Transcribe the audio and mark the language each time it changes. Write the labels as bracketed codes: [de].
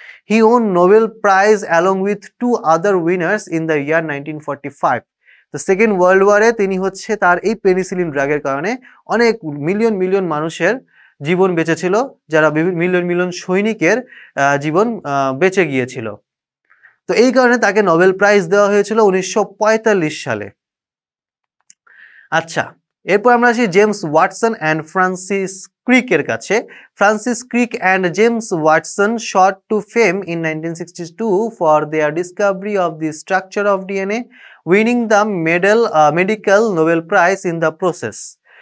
[en] He won Nobel Prize along with two other winners in the year 1945. [bn] The Second World War এ তিনি তার এই penicillin ড্রাগের কারণে অনেক মিলিয়ন মানুষের জীবন বেঁচেছিল, যারা মিলিয়ন সৈনিকের জীবন বেঁচে গিয়েছিল। তো এই কারণে তাকে নোবেল প্রাইজ দেওয়া হয়েছিল 1945 সালে। আচ্ছা, এরপর আমরা আসি জেমস ওয়াটসন অ্যান্ড ফ্রান্সিস ক্রিকের কাছে। [en] Francis Crick and James Watson shot to fame in 1962 for their discovery of the structure of DNA, winning the medical Nobel Prize in the process.